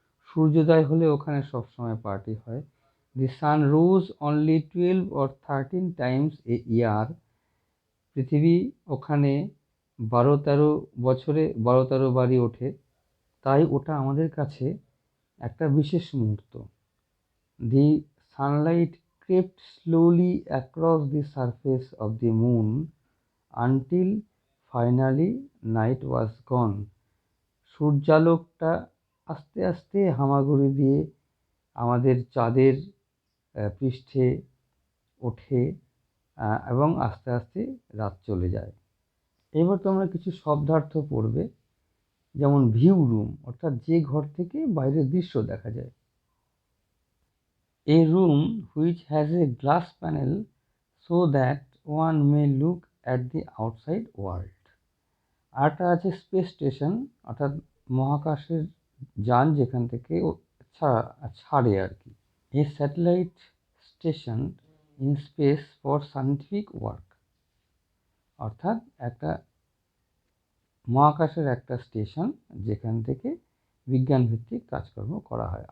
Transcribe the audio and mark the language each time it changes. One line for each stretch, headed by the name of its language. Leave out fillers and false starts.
Bangla: সূর্যোদয় হলে ওখানে সবসময় পার্টি হয়।
English: The sun rose only 12 or 13 times a year.
Bangla: পৃথিবী ওখানে 12-13 বছরে 12-13 বারই ওঠে, তাই ওটা আমাদের কাছে একটা বিশেষ মুহূর্ত।
English: The sunlight crept slowly across the surface of the moon until finally night was gone.
Bangla: সূর্যালোকটা আস্তে আস্তে হামাগুড়ি দিয়ে আমাদের চাঁদের পৃষ্ঠে ওঠে এবং আস্তে আস্তে রাত চলে যায়। এবার তোমরা কিছু শব্দার্থ পড়বে, যেমন ভিউ রুম অর্থাৎ যে ঘর থেকে বাইরের দৃশ্য দেখা যায়।
English: A room which has a glass panel so that one may look at the outside world.
Bangla: আরটা আছে স্পেস স্টেশন অর্থাৎ মহাকাশের যান যেখান থেকে ছাড়ে আর কি।
English: A satellite station in space for scientific work,
Bangla: অর্থাৎ একটা মহাকাশের একটা স্টেশন যেখান থেকে বিজ্ঞান ভিত্তিক কাজকর্ম করা হয়।